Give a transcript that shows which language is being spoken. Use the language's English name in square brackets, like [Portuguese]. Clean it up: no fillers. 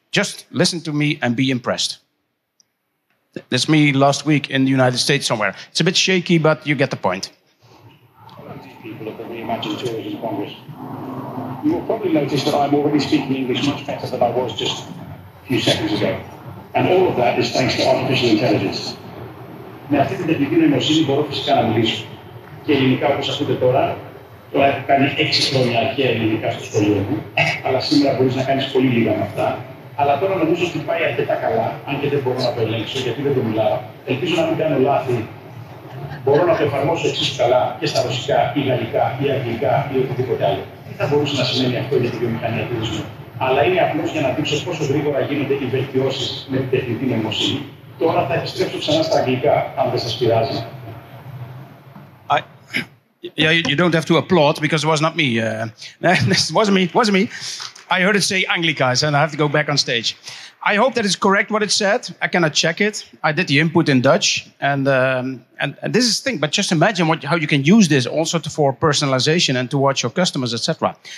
[English] Just listen to me and be impressed. That's me last week in the United States somewhere. It's a bit shaky, but you get the point. People at the Reimagine Tourism Congress. You will probably notice that I'm already speaking English much better than I was just a few seconds ago. And all of that is thanks to artificial intelligence. [Greek] Με αυτή την τεχνητή νοημοσύνη μπορώ φυσικά να μιλήσω. Και ελληνικά, όπως ακούτε τώρα έχω κάνει 6 χρόνια αρχαία ελληνικά στο σχολείο μου, αλλά σήμερα μπορείς να κάνεις πολύ λίγα με αυτά. Αλλά τώρα νομίζω ότι πάει αρκετά καλά, αν και δεν μπορώ να το ελέγξω γιατί δεν το μιλάω. Ελπίζω να μην κάνω λάθη. Μπορώ να το εφαρμόσω εξίσου καλά και στα ρωσικά ή γαλλικά ή αγγλικά ή οτιδήποτε άλλο. Τι θα μπορούσε να σημαίνει αυτό για τη βιομηχανία τουρισμού? Αλλά είναι απλώς για να δείξω πόσο γρήγορα γίνονται οι βελτιώσεις με την τεχνητή νοημοσύνη. Τώρα θα επιστρέψω ξανά στα αγγλικά, αν δεν σας πειράζει. [English] Yeah, you don't have to applaud because it was not me. This wasn't me. I heard it say Anglicas, and I have to go back on stage. I hope that it's correct what it said. I cannot check it. I did the input in Dutch, and this is the thing. But just imagine how you can use this also for personalization and to watch your customers, etc.